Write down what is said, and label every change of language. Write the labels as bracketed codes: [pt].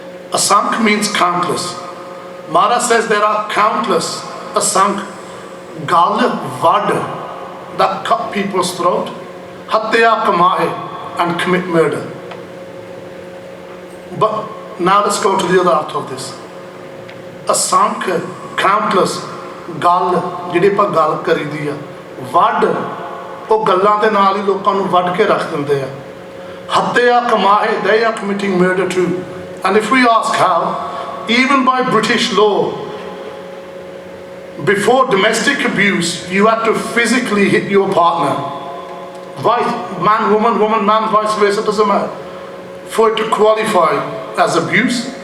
[en] Asankh means countless. Maharaj says there are countless [pa] asankh gal vad [en] that cut people's throat, [pa] hatya kamahe, [en] and commit murder. But now let's go to the other arth of this. [pa] Asankh, countless, gal, jihde pa gal kari diya, vad, ਉਹ ਗੱਲਾਂ ਦੇ ਨਾਲ ਹੀ ਲੋਕਾਂ ਨੂੰ ਵੱਢ ਕੇ ਰੱਖ ਦਿੰਦੇ ਆ. ਹੱਤਿਆ ਕਮਾਏ, [en] they are committing murder too. And if we ask how, even by British law, before domestic abuse, you had to physically hit your partner. Man, woman, woman, man, vice versa, doesn't matter. For it to qualify as abuse.